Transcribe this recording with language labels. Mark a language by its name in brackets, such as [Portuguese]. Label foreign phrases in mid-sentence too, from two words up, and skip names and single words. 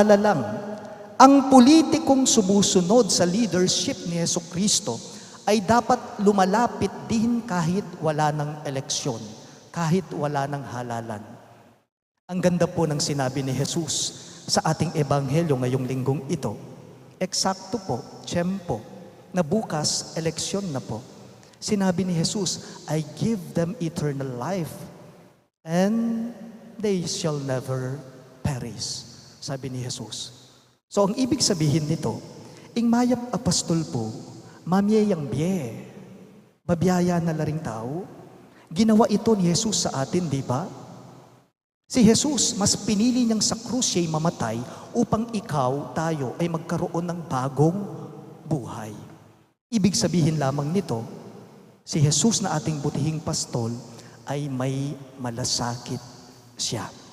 [Filipino] Paalala lang, Ang politikong sumusunod sa leadership ni Jesucristo ay dapat lumalapit din kahit wala ng eleksyon, kahit wala ng halalan. Ang ganda po ng sinabi ni Jesus sa ating ebanghelyo ngayong linggong ito. Eksakto po, tiyempo, na bukas, eleksyon na po. Sinabi ni Jesus, [English] I give them eternal life and they shall never perish. [Filipino] Sabi ni Jesus. So ang ibig sabihin nito, [Pampanga] ing mayap apostol po, mamiyayang biye, babiyaya na laring tao. [Filipino] Ginawa ito ni Jesus sa atin, di ba? Si Jesus, mas pinili niyang sa krus siya'y mamatay upang ikaw, tayo, ay magkaroon ng bagong buhay. Ibig sabihin lamang nito, si Jesus na ating butihing pastol ay may malasakit siya.